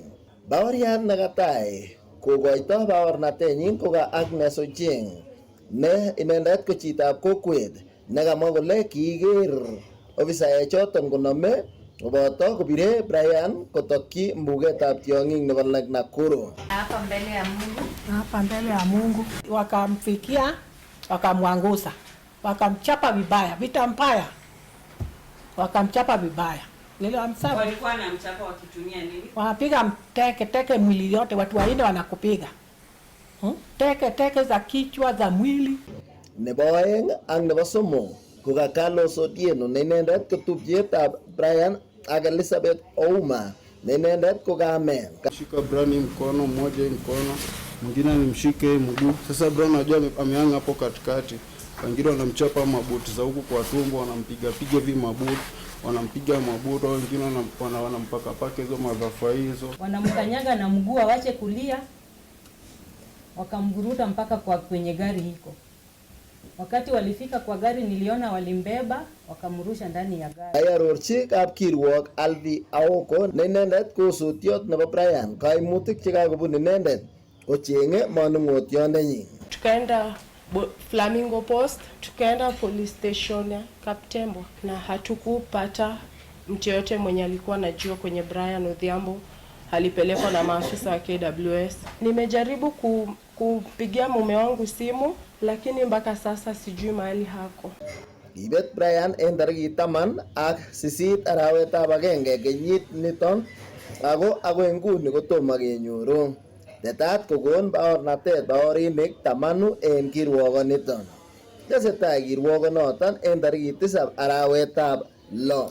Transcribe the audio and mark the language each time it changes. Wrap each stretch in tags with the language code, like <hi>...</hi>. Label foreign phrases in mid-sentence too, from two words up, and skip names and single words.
<kln>Baoriat nekatai kokoito baornatenyin ko ka Agnes Ocheng ne inendet ko chitab kokwet nekamwa kole kiiker ofisaek choton konome koboto kopire Brian kotokyi mbugetab tiong'ik nebo Lake Nakuru.</kln> <sw>Hapa mbele ya Mungu wakamfikia, wakamwangusa, wakamchapa vibaya, vita mbaya, wakamchapa vibaya. Lile wamsaba walikuwa na mchapa wakitumia nini? Wanapiga teke mwili yote, watu waine wanakupiga teke za kichwa, za mwili.</sw> <kln>Nebo oeng ak nebo somok ko ka Carlos Otieno ne inendet ko tupchetab Brian ak Elizabeth Ouma ne inendet ko kamen.</kln> <sw>Shika Brian mkono mmoja mkono, mwingine nimshike mguu. Sasa Brian anajua ameanga hapo katikati. Wengine wanamchapa mabuti za huku kwa tumbo, wanampiga hivi mabuti, wanampiga mabuti, wengine wanampaka paka hizo madhafa hizo. Wanamkanyaga na mguu awache kulia. Wakamburuta mpaka kwenye gari hiko. Wakati walifika kwa gari niliona walimbeba wakamrusha ndani ya gari.</sw> <kln>Ayarorchi kapkirwok Alvi Aoko ne inendet ko sotiot nebo Brian kaimutik chekakobun inendet ochenge manung'otiondenyin.</kln> <sw>Tukaenda Flamingo Post, tukaenda</sw> <en>police station</en> <sw>ya Kaptembo na hatukupata mtu yote mwenye alikuwa anajua kwenye Brian Odhiambo alipelekwa na maafisa wa KWS. Nimejaribu kupigia mume wangu simu lakini mpaka sasa sijui mahali hako.</sw> <kln>Kibet Brian en tarikit 18 arawetab agenge kenyit niton ako nguni kotomo kenyoru. Tetat kokon baornatet baorinik 10 en kirwokoniton. Tesetai kirwokonoton en tarikit 7 arawetab 6.</kln>